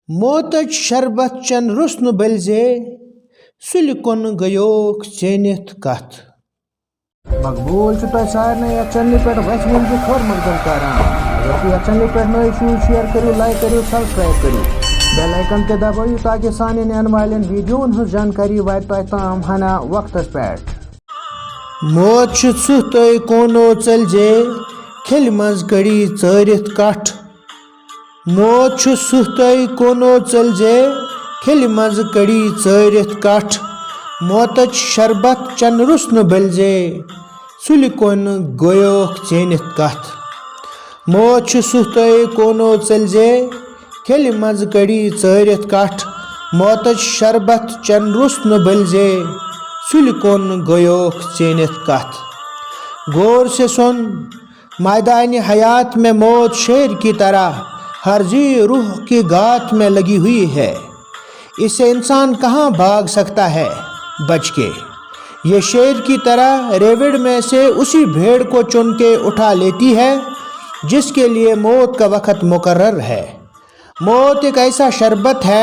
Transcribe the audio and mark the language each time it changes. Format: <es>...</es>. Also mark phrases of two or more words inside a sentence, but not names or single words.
<ks>موتچ شربت چن رسن بلزے سُلہِ کُن گیوک ژینِتھ کتھ مقبول تہ سارے یتھ چینل پہ ویسے ونکہ خور مقدم کران اگر تھی یتھ چینل پہ نئی چھو</ks> <ur>شیئر کرو لائک کرو سبسکرائب کرو</ur> <en>bell icon</en> <ks>تہ دبائیو تاکہ سانہ نین والن ویڈیون ہز جانکاری وات تہ تام ہنا وقتس پہ موت چھُ ژُہ تۄہہِ کوٗنو ژٔلزے کھیٚلہِ منٛز کٔڑی ژٲرِتھ کٹھ موت چھُ ژُہ تۄہہِ کوٗنو ژٔلزے کھیٚلہِ منٛز کٔڑی ژٲرِتھ کٹھ موتٕچ شربت چن رُسنہٕ بٔلزے سُلہِ کُن گویوکھ ژینِتھ کتھ موت چھُ ژُہ تۄہہِ کوٗنو ژٔلزے کھیٚلہِ منٛز کٔڑی ژٲرِتھ کٹھ موتٕچ شربت چن رُسنہٕ بٔلزے سُلہِ کُن گویوکھ ژینِتھ کتھ</ks> <ur>غور سے سن میدان حیات میں موت شیر کی طرح ہر ذی روح کی گات میں لگی ہوئی ہے اس سے انسان کہاں بھاگ سکتا ہے بچ کے یہ شیر کی طرح ریوڑ میں سے اسی بھیڑ کو چن کے اٹھا لیتی ہے جس کے لیے موت کا وقت مقرر ہے موت ایک ایسا شربت ہے</ur>